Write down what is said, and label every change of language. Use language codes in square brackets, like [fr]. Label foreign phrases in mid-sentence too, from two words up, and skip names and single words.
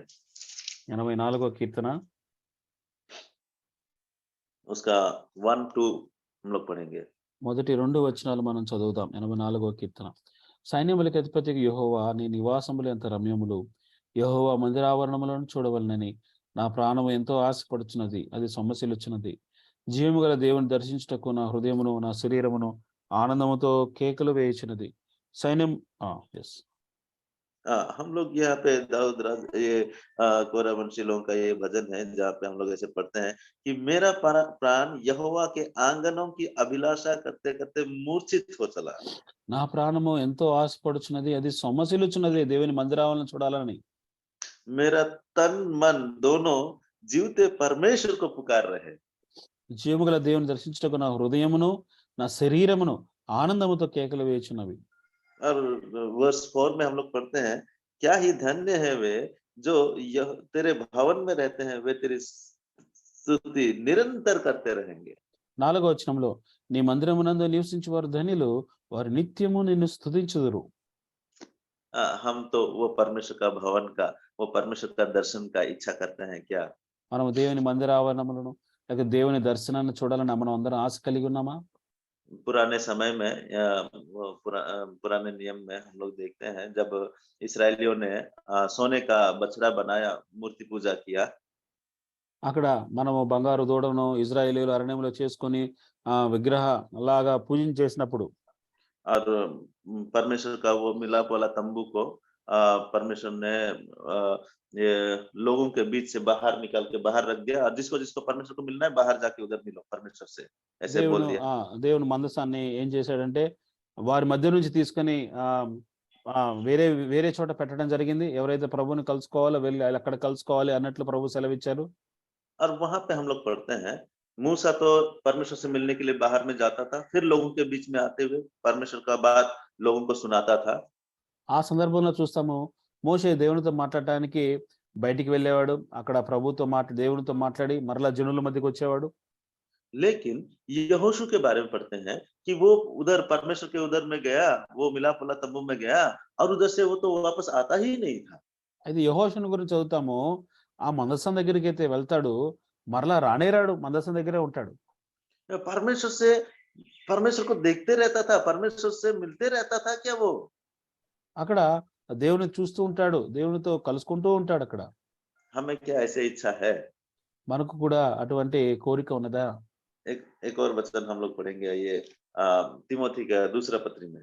[te] 84వ కీర్తన [hi] उसका 1-2 हम लोग पढ़ेंगे। [te] మొదటి 2 వచనాలు మనం చదువుదాం. 84వ కీర్తన. సైన్యములకు అధిపతికి యెహోవా నీ నివాసములు ఎంత రమ్యములు, యెహోవా మందిరావరణములను చూడవలనని నా ప్రాణము ఎంతో ఆశపడుచున్నది, అది సొమ్మసిల్లుచున్నది. జీవము గల దేవుని దర్శించుటకు నా హృదయమును నా శరీరమును ఆనందముతో కేకలు వేయుచున్నది. సైన్యం [hi] हम लोग यहाँ पे दाऊद राज ये कोरावंशी लोगों का ये भजन है, जहाँ पे हम लोग ऐसे पढ़ते हैं कि मेरा प्राण यहोवा के आंगनों की अभिलाषा करते करते मूर्छित हो चला। [te] నా ప్రాణము ఎంతో ఆశపడుచున్నది, అది సొమ్మసిల్లుచున్నది దేవుని మందిరావరణను చూడాలని. [hi] मेरा तन मन दोनों जीवते परमेश्वर को पुकार रहे। [te] జీవము గల దేవుని దర్శించుటకు నా హృదయమును నా శరీరమును ఆనందముతో కేకలు వేయుచున్నవి. [hi] और वर्स 4 में हम लोग पढ़ते हैं, क्या ही धन्य है वे जो तेरे भवन में रहते हैं, वे तेरी स्तुति निरंतर करते रहेंगे। [te] 4వ వచనంలో నీ మందిరమునందు నివసించు వారు ధన్యులు, వారు నిత్యము నిన్ను స్తుతించుదురు. [hi] हम तो वो परमेश्वर का भवन का, वो परमेश्वर का दर्शन का इच्छा करते हैं क्या? [te] మనము దేవుని మందిరావరణములను లేక దేవుని దర్శనాన్ని చూడాలని మనం అందరం ఆశ కలిగి ఉన్నామా? [hi] पुराने समय में पुराने नियम में हम लोग देखते हैं, जब इस्राएलियों ने सोने का बछड़ा बनाया, मूर्ति पूजा किया, [te] అక్కడ మనము బంగారు దూడను ఇజ్రాయేలీయులు అరణ్యంలో చేసుకొని విగ్రహ లాగా పూజించేసినప్పుడు [hi] और परमेश्वर का वो मिलाप वाला तंबू को परमेश्वर ने ये लोगों के बीच से बाहर निकाल के बाहर रख दिया, और जिसको जिसको परमेश्वर को मिलना है बाहर जाके उधर मिलो परमेश्वर से, ऐसे बोल दिया। [te] దేవుని మందసాన్ని ఏం చేశాడంటే వారి మధ్య నుంచి తీసుకొని వేరే వేరే చోట పెట్టడం జరిగింది. ఎవరైతే ప్రభుని కలుసుకోవాలో వెళ్ళి అక్కడ కలుసుకోవాలి అన్నట్లు ప్రభు సెలవిచ్చారు. [hi] और वहां पे हम लोग पढ़ते हैं, मूसा तो परमेश्वर से मिलने के लिए बाहर में जाता था, फिर लोगों के बीच में आते हुए परमेश्वर का बात लोगों को सुनाता था। [te] ఆ సందర్భంలో చూస్తాము మోషే దేవునితో మాట్లాడటానికి బయటికి వెళ్ళేవాడు, అక్కడ ప్రభుతో దేవునితో మాట్లాడి మరలా జనుల మధ్యకి వచ్చేవాడు. [hi] लेकिन यहोशू के बारे में पढ़ते हैं कि वो उधर परमेश्वर के उधर में गया, वो मिलाप वाला तंबू में गया, और उधर से वो तो वापस आता ही नहीं था। [te] అయితే యెహోషును గురించి చదువుతాము, ఆ మందసం దగ్గరికి అయితే వెళ్తాడు, మరలా రానేరాడు, మందసం దగ్గరే ఉంటాడు. [hi] परमेश्वर को देखते रहता था, परमेश्वर से मिलते रहता था क्या वो? [te] అక్కడ దేవుని చూస్తూ ఉంటాడు, దేవునితో కలుసుకుంటూ ఉంటాడు అక్కడ. [hi] हमें क्या ऐसे इच्छा है? [te] మనకు కూడా అటువంటి కోరిక ఉన్నదా? [hi] एक और वचन हम लोग पढ़ेंगे, ये तिमोथी का दूसरा पत्री में,